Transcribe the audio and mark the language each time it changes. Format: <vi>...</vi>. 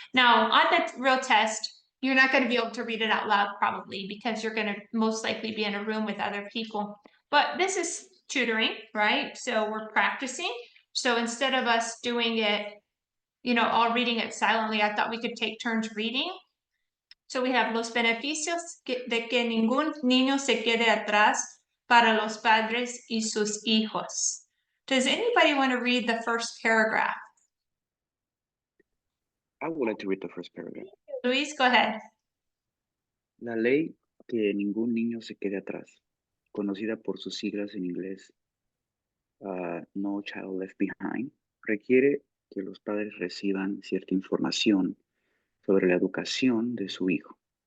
<en>Now, on the real test, you're not going to be able to read it out loud probably because you're going to most likely be in a room with other people. But this is tutoring, right? So we're practicing. So instead of us doing it, you know, all reading it silently, I thought we could take turns reading. So we have</en> <es>los beneficios de que ningún niño se quede atrás para los padres y sus hijos.</es> <en>Does anybody want to read the first paragraph? I would like to read the first paragraph. Luis, go ahead.</en> <es>La ley que ningún niño se quede atrás, conocida por sus siglas en inglés, No Child Left Behind, requiere que los padres reciban cierta información sobre la educación de su hijo.</es>